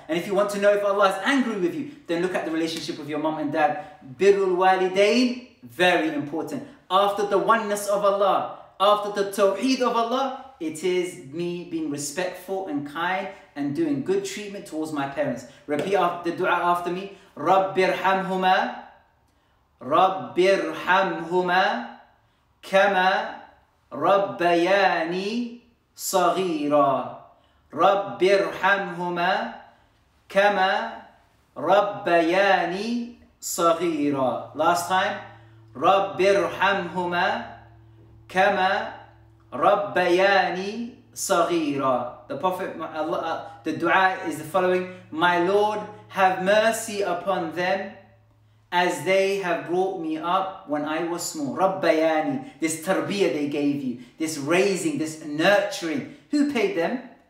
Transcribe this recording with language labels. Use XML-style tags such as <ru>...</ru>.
<en>And if you want to know if Allah is angry with you, then look at the relationship with your mom and dad. Birrul walidain, very important. After the oneness of Allah, after the tawheed of Allah, it is me being respectful and kind and doing good treatment towards my parents. Repeat the dua after me.</en> <ar>Rabbirhamhuma, Rabbirhamhuma, كما ربياني صغيرا رب ارحمهما كما ربياني صغيرا.</ar> <en>Last time.</en> <ar>رب ارحمهما كما ربياني صغيرا.</ar> <en>The Prophet, the dua is the following. My Lord, have mercy upon them as they have brought me up when I was small. Rabbayani, this tarbiyah they gave you, this raising, this nurturing. Who paid them?</en>